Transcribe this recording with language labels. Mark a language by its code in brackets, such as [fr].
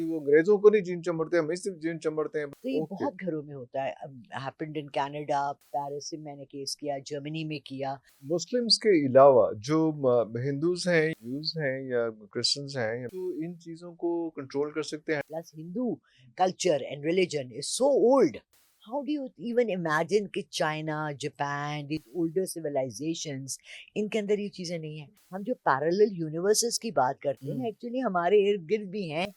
[ur] وہ انگریزوں کو نہیں جین چمڑتے, ہمیں صرف جین چمڑتے ہیں. تو یہ اوکے. بہت گھروں میں ہوتا ہے. [en] happened in Canada, [ur] پیرس میں نے کیس کیا, جرمنی میں کیا. مسلمس کے علاوہ جو ہندوز ہیں, یوز ہیں یا کرسچنز ہیں, تو ان چیزوں کو کنٹرول کر سکتے ہیں. [en] Plus Hindu culture and religion is so old. How do you even imagine کہ China, Japan, these older civilizations, [ur] ان کے اندر یہ چیزیں نہیں ہیں. ہم جو پیرلل یونیورسز کی بات کرتے ہیں ایکچولی ہمارے ارد گرد بھی ہیں,